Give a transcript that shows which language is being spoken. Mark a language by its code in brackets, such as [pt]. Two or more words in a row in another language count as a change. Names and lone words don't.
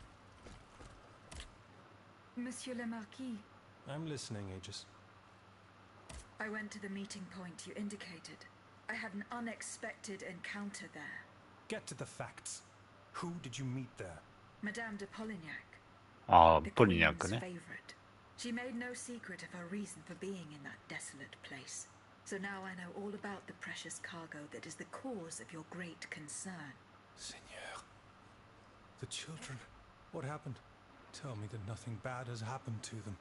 [en] Monsieur le Marquis. I'm listening, Aegis. I went to the meeting point you indicated. I had an unexpected encounter there. Get to the facts. Who did you meet there? Madame de Polignac. [ja] あ、 [en] The [ja] ポリニャッ [en] Queen's [ja] クね。 [en] favorite. She made no secret of her reason for being in that desolate place. So now I know all about the precious cargo that is the cause of your great concern. Seigneur. The children. What happened? Tell me that nothing bad has happened to them.